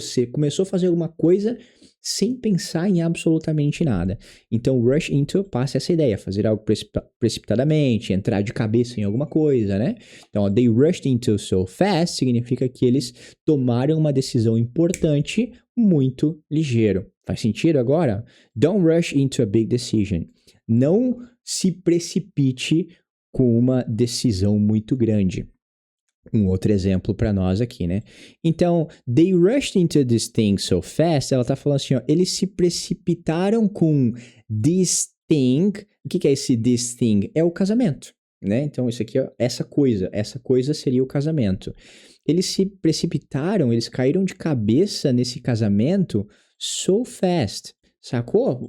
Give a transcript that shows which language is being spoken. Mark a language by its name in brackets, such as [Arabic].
[Portuguese] Você começou a fazer alguma coisa sem pensar em absolutamente nada. Então, rush into passa essa ideia, fazer algo precipitadamente, entrar de cabeça em alguma coisa, né? Então, [English] they rushed into so fast [Portuguese] significa que eles tomaram uma decisão importante muito ligeiro. Faz sentido agora? [English] Don't rush into a big decision. [Portuguese] Não se precipite com uma decisão muito grande. Um outro exemplo para nós aqui, né? Então, [English] they rushed into this thing so fast. [Portuguese] Ela tá falando assim, ó, eles se precipitaram com [English] this thing. [Portuguese] O que é esse [English] this thing? [Portuguese] É o casamento, né? Então, isso aqui é essa coisa seria o casamento. Eles se precipitaram, eles caíram de cabeça nesse casamento [English] so fast, [Portuguese] sacou?